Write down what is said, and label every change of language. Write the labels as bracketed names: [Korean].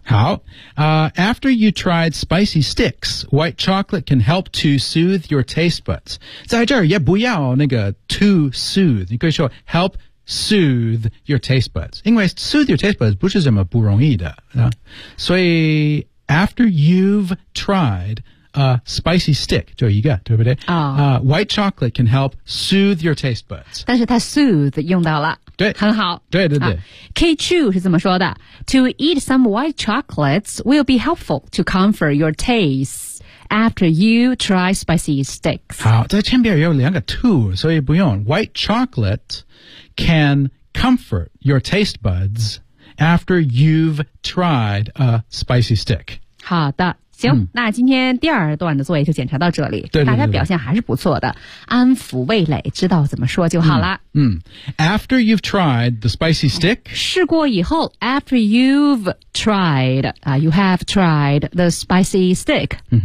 [English] 好、After you tried spicy sticks white chocolate can help to soothe your taste buds [Chinese] 在这儿也不要那个 [English] to soothe [Chinese] 你可以说 [English] help soothe your taste buds 因为 soothe your taste buds [Chinese] 不是什么不容易的、所以 [English] after you've triedspicy stick, [Chinese] 就一个对不对、 [English] white chocolate can help soothe your taste buds. [Chinese] 但是它 soothe 用到了。对。很好。对对对。 K2 是怎么说的 [English] ?To eat some white chocolates will be helpful to comfort your taste after you try spicy sticks. [Chinese] 好在前边有两个 to, 所以不用。 [English] White chocolate can comfort your taste buds after you've tried a spicy stick. [Chinese] 好的。行、那今天第二段的作业就检查到这里对对对对大家表现还是不错的安抚味蕾知道怎么说就好了 [English] After you've tried the spicy stick [Chinese] 试过以后 [English] After you've tried、You have tried the spicy stick、